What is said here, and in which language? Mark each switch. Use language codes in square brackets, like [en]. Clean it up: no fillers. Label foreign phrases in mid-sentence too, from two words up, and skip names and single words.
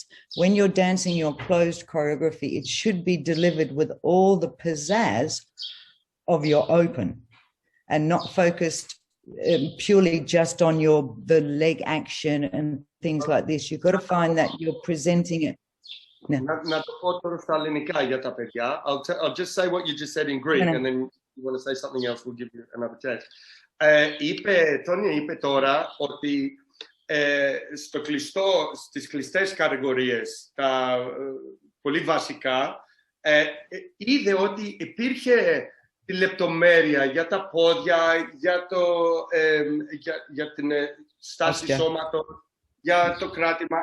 [en] When you're dancing your closed choreography, it should be delivered with all the pizzazz of your open and not focused purely just on the leg action and things like this. You've got to find that you're presenting it. [el] Να το πω τώρα στα ελληνικά για τα παιδιά. I'll just say what you just said in Greek, and then you want to say something else, we'll give you another chance. Tonia είπε τώρα ότι στις κλειστές κατηγορίες, τα πολύ βασικά, είδε ότι υπήρχε τη λεπτομέρεια για τα πόδια, για την στάση σώματος, για το κράτημα.